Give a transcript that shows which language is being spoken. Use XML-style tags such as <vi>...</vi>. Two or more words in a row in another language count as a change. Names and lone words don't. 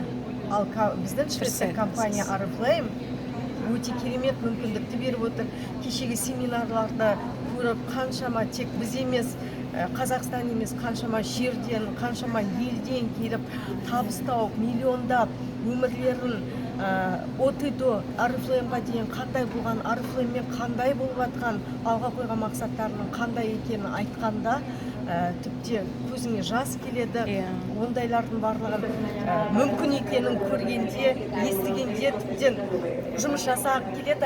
<kk>Ал біздің шведтік компания Oriflame өте керемет мүмкіндікті беріп отыр. Кешегі семинарларды көріп, қаншама тек біз емес, Қазақстан емес, қаншама жерден, қаншама елден келіп табыс тауып, миллиондап өмірлерін</kk> <ru>от и до</ru> <kk>Oriflameға дейін қандай болған, Oriflameмен қандай болып жатқан, алға қойған мақсаттарының қандай екенін айтқанда тіпті көзіңе жас келеді. Ондайлардың барлығы мүмкін екенін көргенде, естігенде тіптен жұмыс жасағым келеді.</kk>